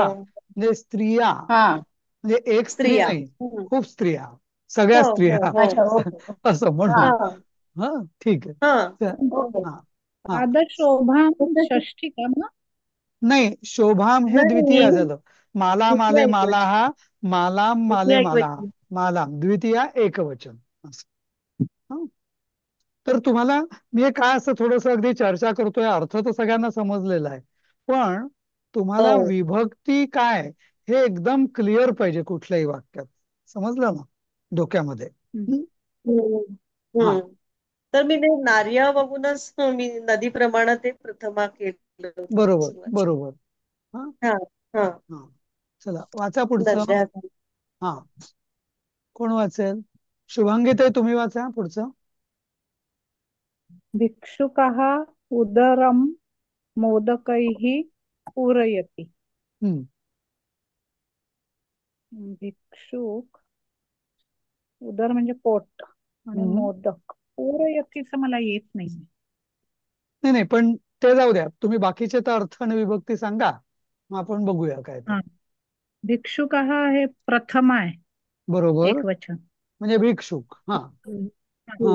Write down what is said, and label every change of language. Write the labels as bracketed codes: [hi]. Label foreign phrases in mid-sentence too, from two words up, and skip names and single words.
[mr] हा म्हणजे स्त्रिया, हा म्हणजे एक स्त्री स्त्रिया. नाही, हम्म. खूप स्त्रिया, सगळ्या हो हो स्त्रिया हो. अच्छा, ओके. असं हा म्हणून. हा हा ठीक आहे. हा तर- ओके. हा हा पादशोभा षष्ठी का मग? नाही, शोभाम हे द्वितीय नाही झालं. माला द्वितीय [sa] माले माला [mr] एकवचन. [sa] हा मालाम माले [mr] द्वितीय माला हा एकवचन. मालाम द्वितीय एकवचन असं. हं. तर तुम्हाला मी हे काय असं थोडस अगदी चर्चा करतोय, अर्थ तर सगळ्यांना समजलेला आहे, पण तुम्हाला हो. विभक्ती काय हे एकदम क्लिअर पाहिजे कुठल्याही वाक्यात. समजलं ना डोक्यामध्ये? हम्म. हं? हम्म. हा हम्म. तर मी ते नार्या बघूनच मी नदीप्रमाणे ते प्रथमा केलं होतं बरोबर सुरुवात. बरोबर. हा हा हा हा चला वाचा पुढचं. नद्या. हा कोण वाचेल? शुभांगीताई तुम्ही वाचा पुढचं. [sa] भिक्षुकः उदरं मोदकैः पूरयति. हम्म [mr] भिक्षुक, उदर म्हणजे पोट आणि हम्म मोदक, पूरयतीचं मला येत नाही. नाही नाही, पण ते जाऊ द्या, तुम्ही बाकीचे तर अर्थ आणि विभक्ती सांगा, मग आपण बघूया काय ते. हा, भिक्षुकः हे प्रथम आहे, बरोबर, एक वचन. म्हणजे भिक्षुक. हा हा